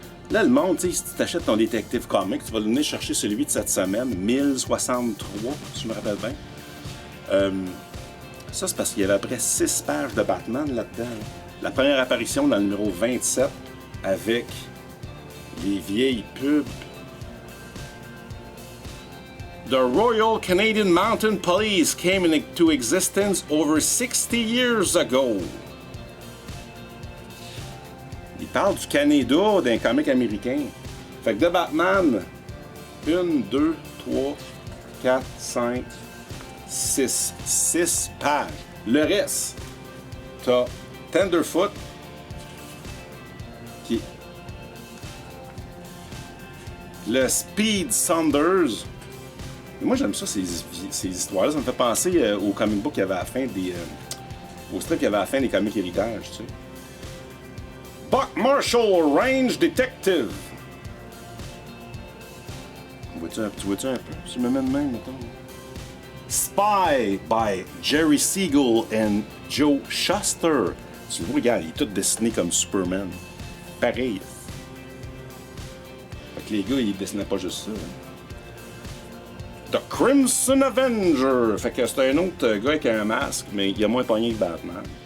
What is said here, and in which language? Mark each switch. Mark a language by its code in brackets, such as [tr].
[fr] Là, le monde, tu sais, si tu t'achètes ton Detective Comics, tu vas venir chercher celui de cette semaine, 1063, si je me rappelle bien. Ça, c'est parce qu'il y avait à peu près 6 pages de Batman là-dedans. La première apparition dans le numéro 27 avec les vieilles pubs. [en] The Royal Canadian Mounted Police came into existence over 60 years ago. [fr] Il parle du Canada d'un comic américain. Fait que de Batman, 1, 2, 3, 4, 5, 6. 6 pages. Le reste, t'as Tenderfoot, qui est le Speed Saunders. Moi, j'aime ça, ces histoires-là. Ça me fait penser au comic book qu'il y avait à la fin des... au strip qu'il y avait à la fin des comics Héritage, tu sais. [en] Buck Marshall, Range Detective. [fr] Tu vois-tu un peu? Tu me mets de main, mettons. [en] Spy by Jerry Siegel and Joe Shuster. [fr] Tu vois, regarde, il est tout dessiné comme Superman. Pareil. Fait que les gars, ils dessinaient pas juste ça. Hein. The Crimson Avenger. Fait que c'est un autre gars avec un masque, mais il a moins pogné que Batman.